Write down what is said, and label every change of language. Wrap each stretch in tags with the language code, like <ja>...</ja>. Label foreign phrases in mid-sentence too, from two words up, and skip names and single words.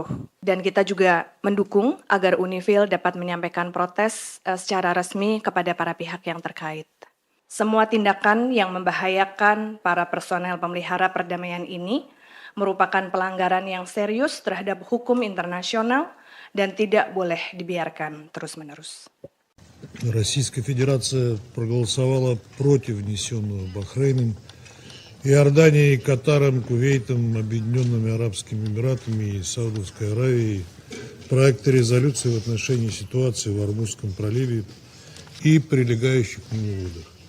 <id>Dan kita juga mendukung agar Unifil dapat menyampaikan protes secara resmi kepada para pihak yang terkait. Semua tindakan yang membahayakan para personel pemelihara perdamaian ini merupakan pelanggaran yang serius terhadap hukum internasional dan tidak boleh dibiarkan terus-menerus.</id> <ru>Российская Федерация проголосовала против внесенного Бахрейном, Иорданией, Катаром, Кувейтом, Объединенными Арабскими Эмиратами и Саудовской Аравией проекта резолюции в отношении ситуации в Ормузском проливе и прилегающих к нему водах.</ru>